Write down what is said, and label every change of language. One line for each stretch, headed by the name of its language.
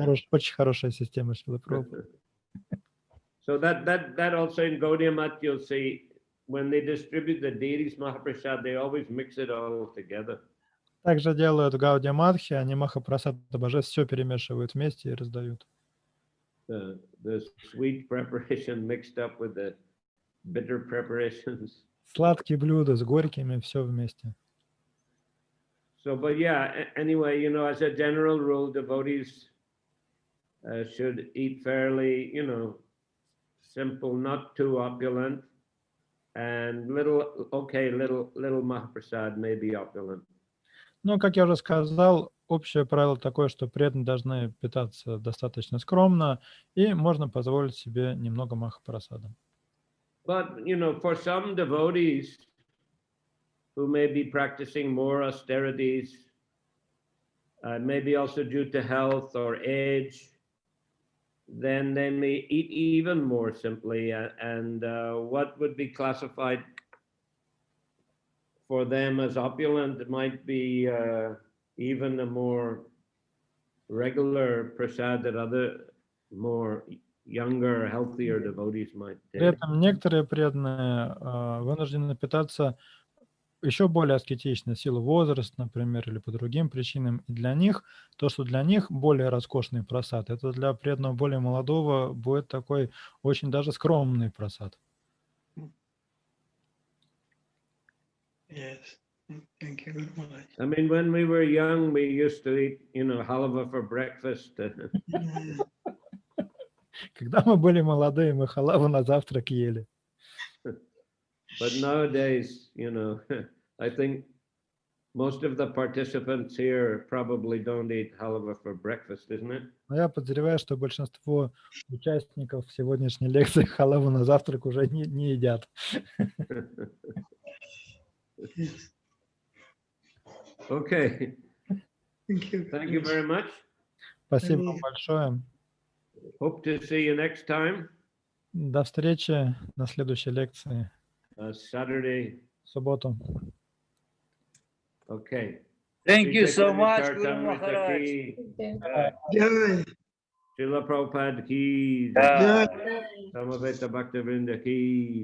Russian: Очень хорошая система Шрилы Прабхупады.
English: So that also in Gaudiya Math, you'll see when they distribute the deities Mahaprasad, they always mix it all together.
Russian: Также делают в Гаудия Матхи, они Махапрасад божеств все перемешивают вместе и раздают.
English: The sweet preparation mixed up with the bitter preparations.
Russian: Сладкие блюда с горькими, все вместе.
English: So, but yeah, anyway, as a general rule, devotees should eat fairly, simple, not too opulent, and little Mahaprasad may be opulent.
Russian: Ну, как я уже сказал, общее правило такое, что преданные должны питаться достаточно скромно, и можно позволить себе немного Махапрасада.
English: But, for some devotees who may be practicing more austerities, maybe also due to health or age, then they may eat even more simply, and what would be classified for them as opulent might be even a more regular prasad that other more younger, healthier devotees might take.
Russian: При этом некоторые преданные вынуждены питаться еще более аскетично, в силу возраста, например, или по другим причинам. И для них, то, что для них более роскошный прасад, это для преданного более молодого будет такой очень даже скромный прасад.
English: Yes. Thank you very much. I mean, when we were young, we used to eat, halva for breakfast.
Russian: Когда мы были молодые, мы халаву на завтрак ели.
English: But nowadays, I think most of the participants here probably don't eat halva for breakfast, isn't it?
Russian: Но я подозреваю, что большинство участников сегодняшней лекции халаву на завтрак уже не едят.
English: Okay. Thank you. Thank you very much.
Russian: Спасибо вам большое.
English: Hope to see you next time.
Russian: До встречи на следующей лекции.
English: Saturday.
Russian: В субботу.
English: Okay. Thank you so much, Guru Maharaj. Jai. Srila Prabhupada ki. Jai. Samaveta Bhaktivinoda ki.